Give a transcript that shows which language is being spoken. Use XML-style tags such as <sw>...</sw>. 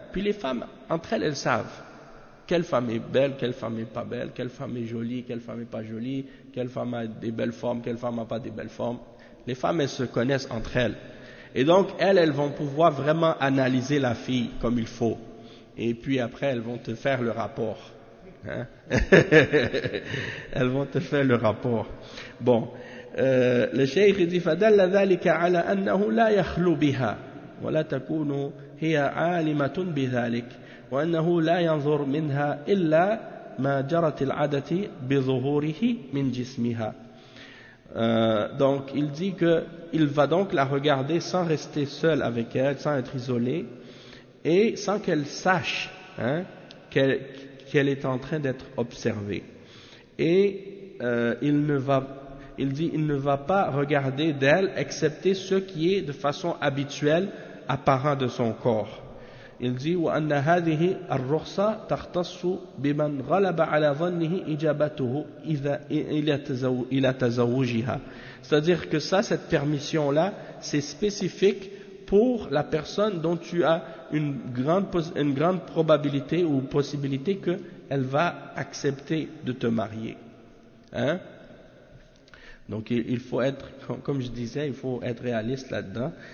<fr>Puis les femmes, entre elles, elles savent quelle femme est belle, quelle femme est pas belle, quelle femme est jolie, quelle femme est pas jolie, quelle femme a des belles formes, quelle femme n'a pas des belles formes. Les femmes, elles se connaissent entre elles. Et donc, elles vont pouvoir vraiment analyser la fille comme il faut. Et puis après, elles vont te faire le rapport. Hein? Elles vont te faire le rapport. Bon. Le cheikh dit</fr> <ar>فدل ذلك على انه لا يخلو بها ولا تكون هي عالمه بذلك وانه لا ينظر منها الا ما جرت العاده بظهوره من جسمها.</ar> <fr>Donc il dit que il va donc la regarder sans rester seul avec elle, sans être isolé, et sans qu'elle sache qu'elle est en train d'être observée, et il ne va pas regarder d'elle excepté ce qui est de façon habituelle apparent de son corps. Il dit</fr> <ar>وأن هذه الرخصة تختص بمن غلب على ظنه إجابته إذا إلى تزوجها.</ar> <fr>C'est-à-dire que ça, cette permission là, c'est spécifique pour la personne dont tu as une grande probabilité ou possibilité que elle va accepter de te marier. Hein? Donc il faut être, comme je disais, il faut être réaliste là-dedans.</fr>